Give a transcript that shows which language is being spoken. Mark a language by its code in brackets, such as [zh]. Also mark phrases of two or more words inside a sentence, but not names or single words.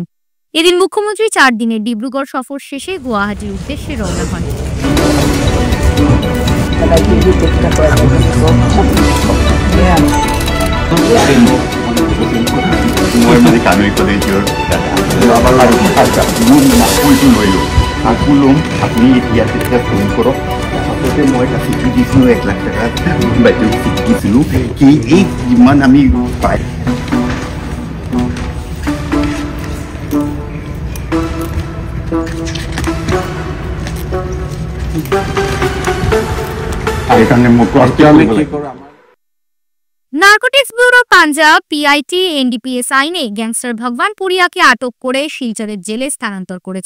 [bn] এদিন মুখ্যমন্ত্রী 4 দিনের ডিব্রুগড় সফর শেষে গুয়াহাটির উদ্দেশ্যে রওনা হন। [as] আপনি ইয়াতে ফোন করক। আচলতে মই এটা চিঠি দিছিলোঁ 1 লাখ টকা বাইদেউক চিঠি দিছিলোঁ কি এই যিমান আমি পাই [bn] নার্কোটিক্স ব্যুরো পাঞ্জাব পিআইটি এনডিপিএস আইনে গ্যাংস্টার ভগবান পুরিয়াকে আটক করে শিলচরের জেলে স্থানান্তর করেছে।